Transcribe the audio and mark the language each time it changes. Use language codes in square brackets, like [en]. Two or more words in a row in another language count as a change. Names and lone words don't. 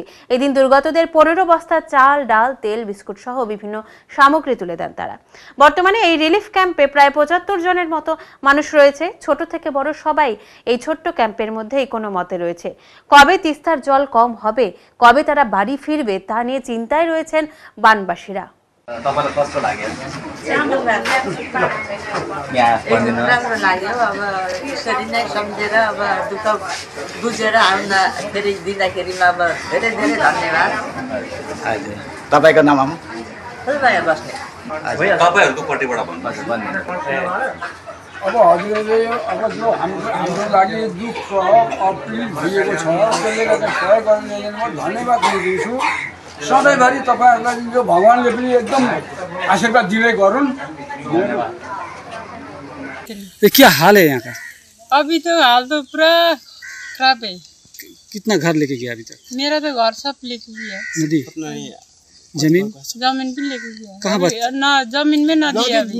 [bn] এদিন দুর্গতদের 15 বস্তা চাল, ডাল, তেল, বিস্কুট সহ বিভিন্ন সামগ্রী তুলে দেন তারা। বর্তমানে এই রিলিফ ক্যাম্পে প্রায় 75 জনের মতো মানুষ রয়েছে। ছোট থেকে বড় সবাই এই ছোট্ট ক্যাম্পের মধ্যেই কোনো মতে রয়েছে। কবে তিস্তার জল কম হবে, কবে তারা বাড়ি ফিরবে তা নিয়ে চিন্তায় রয়েছেন বানবাসীরা। [ne] तपाईलाई कस्तो लाग्यो? एकदम राम्रो लाग्यो। अब यसरी नै सम्झेर अब दुःख बुझेर आउँदा फेरि दिँदाखेरिमा अब धेरै धेरै धन्यवाद। हजुर तपाईँको नाम फुलबाया बस्ने। तपाईँहरूको पट्टिबाट भन्नु। अब हजुरले अब जो हाम्रो लागि दुःख अप्रिल भइएको छ त्यसले गर्दा सहयोग गर्ने धन्यवाद दिन्छु। सधैँभरि तपाईँहरूलाई जो भगवान्ले पनि एकदम आशीर्वाद दिँदै गरून्। [hi] क्या हाल है यहाँ का? अभी तो हाल तो पूरा खराब है। कितना घर लेके गया अभी तक? मेरा तो घर सब लेके गया। नदी जमीन भी लेके गया। कहाँ बस? ना जमीन में नदी है अभी।